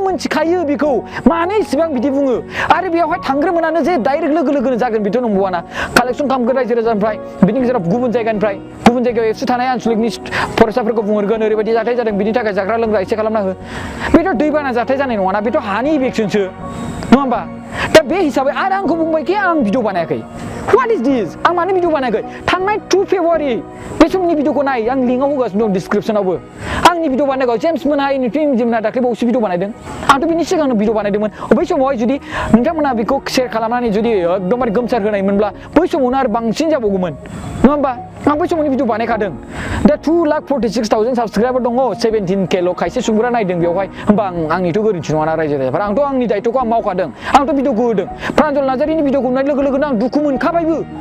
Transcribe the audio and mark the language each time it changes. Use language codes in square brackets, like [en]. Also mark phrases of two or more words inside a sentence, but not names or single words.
[brx] मिन्थिखायो बेखौ मानो इसेबां बिदि बुङो आरो बेवहाय थांग्रोमोनानो जे डाइरेक्ट लोगो लोगोनो जागोन बेथ' नंबावाना कालेक्सन खालामगोन रायजो राजानिफ्राय बिनि गेजेराव गुबुन जायगानिफ्राय गुबुन जायगायाव एबसु थानाय आनसलिकनि फरायसाफोरखौ बुंहरगोन ओरैबायदि जाथाय जादों बिनि थाखाय जाग्रा लोंग्रा एसे खालामना हो बेथ' दैबाना जाथाय जानाय नङाना बेथ' हानि इभेक्सनसो नङा होमबा दा बे हिसाबै आरो आंखौ बुंबायखि आं भिडिअ बानायाखै [en] What is this? [brx] आं मानो भिडिअ बानायाखै थांनाय 2 फेब्रुवारि बे समनि भिडिअखौ नाय आं लिंकआव होगासिनो दं डिसक्रिपसनावबो आंनि भिडिअ बानायनायखौ जेम्स मोनहा टिम जिमना दाख्लै बावैसो भिडिअ बानायदों आंथ' बिनि सिगांनो भिडिअ बानायदोंमोन बै समावहाय जुदि नोंथांमोना बेखौ शेयार खालामनानै जुदि एकदमबारे गोमसार होनायमोनब्ला बै समावनो आरो बांसिन जाबावगौमोन नङा होमबा आं बै समावनो भिडिअ बानायखादों दा 2,46,000 साबसक्राइबार दङ 17Kल' खायसे सुबुंफोरा नायदों बेवहाय होमबा आंनिथ' गोरोन्थि नङाना रायजो राजाफोरा आंथ' आंनि दायथ'खौ आं मावखादों आंथ' भिडिअखौ होदों प्रान्जल नार्जारिनि भिडिअखौ नुनाय लोगो लोगोनो आं दुखु मोनखाबायबो